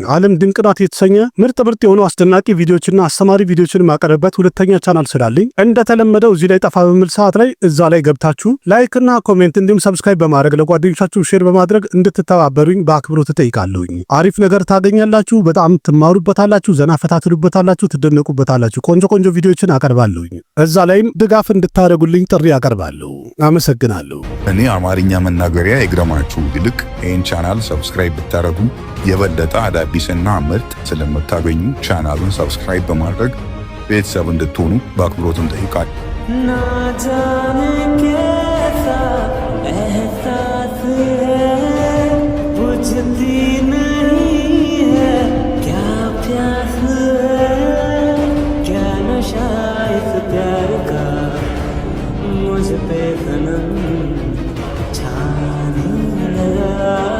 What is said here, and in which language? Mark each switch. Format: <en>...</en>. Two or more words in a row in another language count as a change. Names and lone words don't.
<am>ዓለም ድንቅ ናት የተሰኘ ምርጥ የሆኑ አስደናቂ ቪዲዮዎችና አስተማሪ ቪዲዮዎችን ማቀርብበት ሁለተኛ ቻናል ስላለኝ እንደተለመደው እዚህ ላይ ጠፋ በሚል ሰዓት ላይ እዛ ላይ ገብታችሁ ላይክ እና ኮሜንት እንዲሁም ሰብስክራይብ በማድረግ ለጓደኞቻችሁ ሼር በማድረግ እንድትተባበሩኝ በአክብሮት እጠይቃለሁኝ። አሪፍ ነገር ታገኛላችሁ፣ በጣም ትማሩበታላችሁ፣ ዘና ፈታትሉበታላችሁ፣ ትደነቁበታላችሁ። ቆንጆ ቪዲዮዎችን አቀርባለሁኝ። እዛ ላይም ድጋፍ እንድታደርጉልኝ ጥሪ አቀርባለሁ። አመሰግናለሁ። እኔ አማርኛ መናገሪያ ይግረማችሁ ይልቅ ይህን ቻናል ሰብስክራይብ ብታደርጉ የበለጠ አዳዲስና ምርጥ ስለምታገኙ ቻናሉን ሰብስክራይብ በማድረግ ቤተሰብ እንድትሆኑ በአክብሮት እንጠይቃለን።</am> <hi>ना जाने कैसा एहसास है बुझती नहीं है क्या प्यास है क्या नशा इस प्यार का मुझ पे सनम छाने लगा</hi>